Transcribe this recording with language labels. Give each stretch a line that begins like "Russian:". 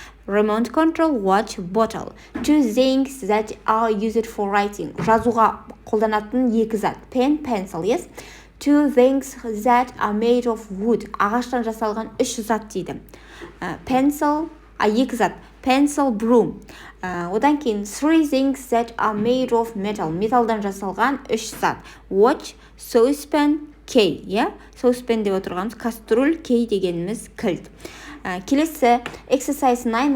English: Remote control, watch, bottle. 2 things that are used for writing.
Kazakh: Жазуға қолданатын 2 зат.
English: Pen, pencil, yes. 2 things that are made of wood.
Kazakh: Ағаштан жасалған 3 зат дейді.
English: Pencil,
Kazakh: 2 зат.
English: Pencil, broom.
Kazakh: Одан кейін
English: 3 things that are made of metal.
Kazakh: Металдан жасалған 3 зат.
English: Watch, saucepan, key.
Kazakh: Saucepan деп отырғанымыз кастрюль, key дегеніміз кілт. Келесі
English: exercise 9.